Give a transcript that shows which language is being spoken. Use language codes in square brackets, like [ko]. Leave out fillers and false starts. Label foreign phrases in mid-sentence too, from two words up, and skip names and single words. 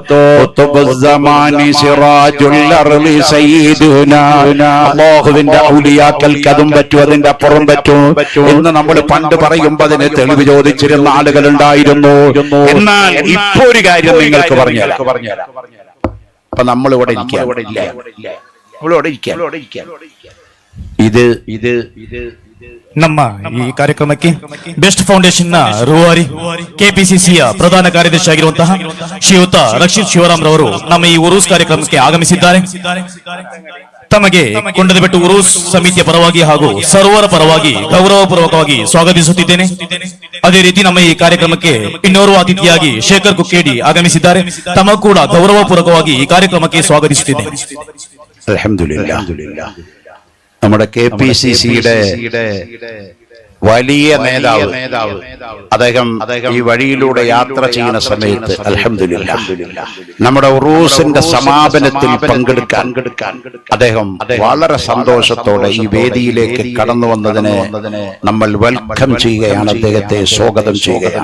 [ml] അല്ലാഹുവിന്റെ ഔലിയാക്കൾക്ക് അതും പറ്റും, അതിന്റെ അപ്പുറം പറ്റും എന്ന് നമ്മൾ പണ്ട് പറയുമ്പോ അതിന് തെളിവ് ചോദിച്ചിരുന്ന ആളുകൾ ഉണ്ടായിരുന്നു. എന്നാൽ ഇപ്പോ ഒരു കാര്യം നിങ്ങൾക്ക് പറഞ്ഞുതരാം. അപ്പൊ നമ്മളിവിടെ ഇരിക്കാം, ഇത് [kn] ನಮ್ಮ ಈ ಕಾರ್ಯಕ್ರಮಕ್ಕೆ ಬೆಸ್ಟ್ ಫೌಂಡೇಶನ್ ನ ರೂವಾರಿ ಕೆಪಿಸಿಸಿಯ ಪ್ರಧಾನ ಕಾರ್ಯದರ್ಶಿ ಆಗಿರುವಂತಹ ಶ್ರೀಯುತ ರಕ್ಷಿತ್ ಶಿವರಾಮ್ ರವರು ನಮ್ಮ ಈ ಉರೂಸ್ ಕಾರ್ಯಕ್ರಮಕ್ಕೆ ಆಗಮಿಸಿದ್ದಾರೆ. ತಮಗೆ ಕೊಂಡದಬೆಟ್ಟು ಉರೂಸ್ ಸಮಿತಿಯ ಪರವಾಗಿ ಹಾಗೂ ಸರ್ವರ ಪರವಾಗಿ ಗೌರವಪೂರ್ವಕವಾಗಿ ಸ್ವಾಗತಿಸುತ್ತಿದ್ದೇನೆ. ಅದೇ ರೀತಿ ನಮ್ಮ ಈ ಕಾರ್ಯಕ್ರಮಕ್ಕೆ ಇನ್ನೋರ್ವ ಅತಿಥಿಯಾಗಿ ಶೇಖರ್ ಕುಕ್ಕೇಡಿ ಆಗಮಿಸಿದ್ದಾರೆ. ತಮ್ಮ ಕೂಡ ಗೌರವಪೂರ್ವಕವಾಗಿ ಈ ಕಾರ್ಯಕ್ರಮಕ್ಕೆ ಸ್ವಾಗತಿಸುತ್ತಿದ್ದೇನೆ. [ar] الحمد لله. [ml] നമ്മുടെ KPCCയുടെ വലിയ നേതാവ് അദ്ദേഹം ഈ വഴിയിലൂടെ യാത്ര ചെയ്യുന്ന സമയത്ത് [ar] الحمد لله [ml] നമ്മുടെ ഉറൂസിന്റെ സമാപനത്തിൽ പങ്കെടുക്കാൻ അദ്ദേഹം വളരെ സന്തോഷത്തോടെ ഈ വേദിയിലേക്ക് കടന്നു വന്നതിനെ നമ്മൾ വെൽക്കം ചെയ്യുകയാണ്, അദ്ദേഹത്തെ സ്വാഗതം ചെയ്യുകയാണ്.